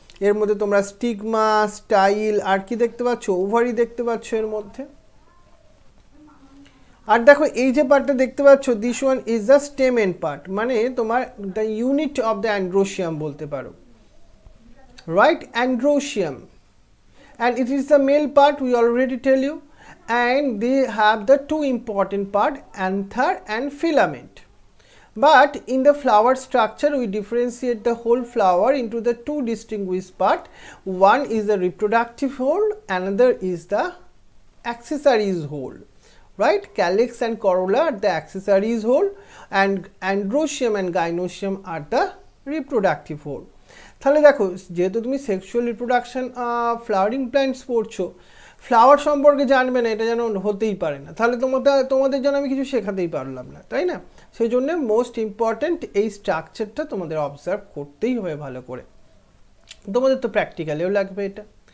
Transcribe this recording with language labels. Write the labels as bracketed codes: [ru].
[bn] এর মধ্যে তোমরা স্টিগমা, স্টাইল আর কি দেখতে পাচ্ছ, ওভারি দেখতে পাচ্ছ এর মধ্যে। আর দেখো এই যে পার্টটা দেখতে পাচ্ছ, [en] this one is the stamen part, [bn] মানে তোমার [en] the unit of the androecium [bn] বলতে পারো, [en] Right? Androecium, and it is the male part, we already tell you, and they have the two important part, anther and filament. But in the flower structure we differentiate the whole flower into the two distinguished part. One is the reproductive whole, another is the accessories whole, right? Calyx and corolla are the accessories whole, and androecium and gynoecium are the reproductive whole. [bn] তাহলে দেখো, যেহেতু তুমি sexual reproduction flowering plants পড়ছো, flower সম্পর্কে জানবে না এটা যেন হতেই পারে না, তাহলে তোমাদের জন্য আমি কিছু শেখাতেই পারলাম না, তাই না? সেই জন্য মোস্ট ইম্পর্ট্যান্ট এই স্ট্রাকচারটা তোমাদের অবজার্ভ করতেই হবে ভালো করে, তোমাদের তো প্র্যাকটিক্যালেও লাগবে এটা।